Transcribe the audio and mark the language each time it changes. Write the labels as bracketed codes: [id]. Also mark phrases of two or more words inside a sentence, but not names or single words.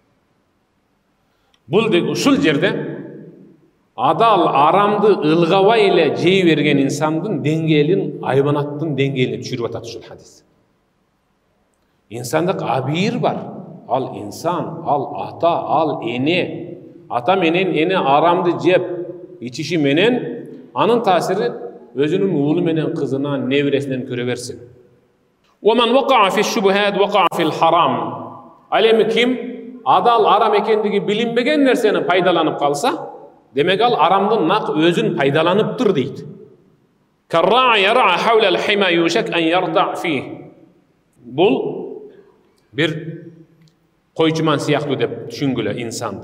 [ky] Бул дег ушул жерде адал арамды ылгабай эле жей берген инсандын деңгээлин, айбанаттын деңгээлине түшүрүп атат ушул хадис. Инсандык абийир бар. Ал инсан, ал ата, ал эне. Ата менен эне арамды жеп ичиши менен анын таасири өзүнүн уулу менен кызына, небересинен көрө берсин. [ar] ومن وقع في الشبهات وقع في الحرام. [ky] Ал эми ким адал арам экендиги билинбеген нерсени пайдаланып калса, демек ал арамдын нак өзүн пайдаланыптыр дейт. Бул бир койчуман сыяктуу деп түшүнгүлө инсанды.